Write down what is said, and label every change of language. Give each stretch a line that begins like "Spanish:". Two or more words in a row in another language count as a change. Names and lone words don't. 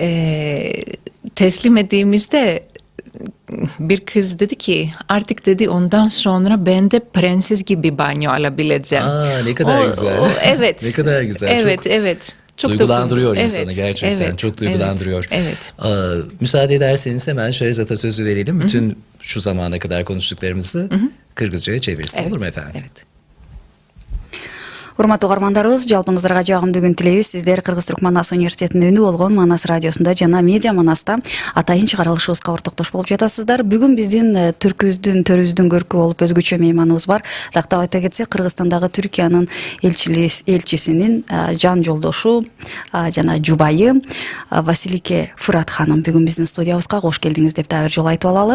Turkish: Teslim ettiğimizde bir kız dedi ki artık dedi ondan sonra ben de prenses gibi banyo alabileceğim. Ne kadar güzel. Evet. Ne kadar güzel. Evet, çok, evet. Çok duygulandırıyor insanı gerçekten. Evet, çok duygulandırıyor. Evet. Müsaade ederseniz hemen Şehrazat'a sözü verelim. Bütün şu zamana kadar konuştuklarımızı Kırgızca'ya çevirsin. Olur mu efendim? Evet.
Kyrgyz: Урматтуу угармандарыбыз, жалпыңыздарга жагымдуу күн тилейбиз. Сиздер Кыргыз-Түрк Манас университетинин өнү болгон Манас радиосунда жана Медиа Манаста атайын чыгарылышыбызга ортоктош болуп жатасыздар. Бүгүн биздин түркүбүздүн, төрүбүздүн көркү болуп өзгөчө мейманыбыз бар. Тактап айта кетсек, Кыргызстандагы Түркиянын элчисинин жан жолдошу жана жубайы Василике Фырат ханым бүгүн биздин студиябызга кош келдиңиз деп дагы бир жолу айтып алалы.